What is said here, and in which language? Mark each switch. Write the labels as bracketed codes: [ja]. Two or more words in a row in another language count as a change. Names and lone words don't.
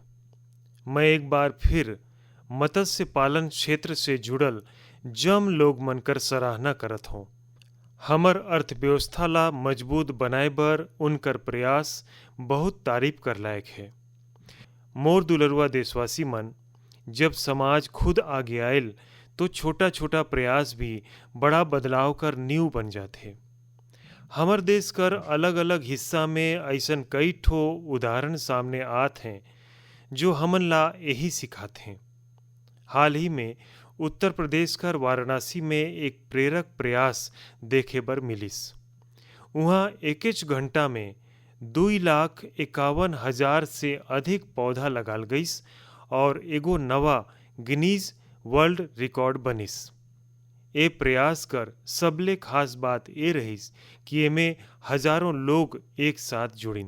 [hne] मैं एक बार फिर मत्स्य पालन क्षेत्र से जुड़ल जम लोग मन कर सराहना करत हूँ। हमर अर्थव्यवस्था ला मजबूत बनाए बर उनकर प्रयास बहुत तारीफ कर लायक है। मोर दुलरुआ देशवासी मन, जब समाज खुद आगे आयल तो छोटा छोटा प्रयास भी बड़ा बदलाव कर नींव बन जाते। हमर देश कर अलग अलग हिस्सा में ऐसन कई ठो उदाहरण सामने आत हैं जो हमन ला यही सिखाते हैं। हाल ही में उत्तर प्रदेश कर वाराणसी में एक प्रेरक प्रयास देखे बर मिलिस। वहाँ एक घंटा में 2,51,000 से अधिक पौधा लगाल गईस और एगो नवा गिनीज वर्ल्ड रिकॉर्ड बनिस। ए प्रयास कर सबले खास बात ये रहिस कि एमे हजारों लोग एक साथ जुड़िन।